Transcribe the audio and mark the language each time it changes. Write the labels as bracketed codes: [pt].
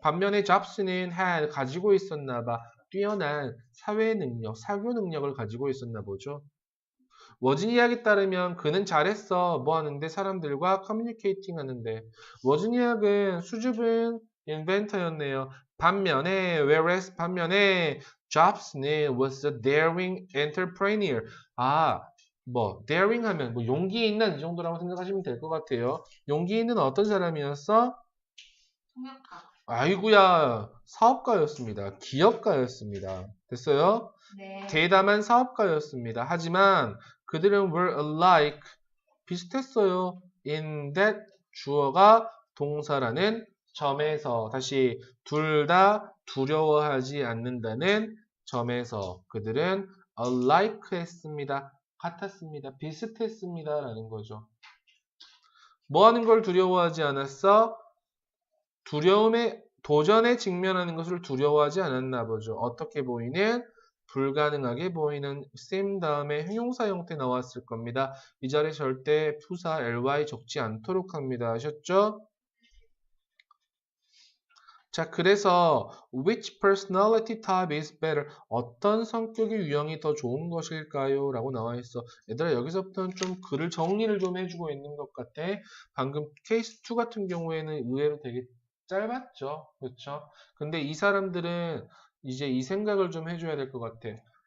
[ko] 반면에 잡스는 가지고 있었나 봐. 뛰어난 사회 능력, 사교 능력을 가지고 있었나 보죠. 워즈니악에 따르면 그는 잘했어. 뭐 하는데? 사람들과 커뮤니케이팅 하는데. 워즈니악은 수줍은 인벤터였네요. [en] whereas [ko] 반면에 잡스는 [en] was a daring entrepreneur. [ko] daring 하면 뭐 용기 있는 이 정도라고 생각하시면 될 것 같아요. 용기 있는 어떤 사람이었어? 통역가. 아이고야, 사업가였습니다. 기업가였습니다. 됐어요? 네. 대담한 사업가였습니다. 하지만 그들은 [en] were alike, [ko] 비슷했어요. in that 주어가 동사라는 점에서, 다시 둘 다 두려워하지 않는다는 점에서 그들은 alike 했습니다. 같았습니다. 비슷했습니다. 라는 거죠. 뭐 하는 걸 두려워하지 않았어? 도전에 직면하는 것을 두려워하지 않았나 보죠. 어떻게 보이는? 불가능하게 보이는 seem 다음에 형용사 형태 나왔을 겁니다. 이 자리에 절대 부사 ly 적지 않도록 합니다. 아셨죠? 자, 그래서 [en] which personality type is better? [ko] 어떤 성격의 유형이 더 좋은 것일까요? 라고 나와 있어. 얘들아, 여기서부터는 좀 글을 정리를 좀 해주고 있는 것 같아. 방금 케이스 2 같은 경우에는 의외로 되게 짧았죠. 그렇죠? 근데 이 사람들은 이제 이 생각을 좀 해줘야 될 것 같아.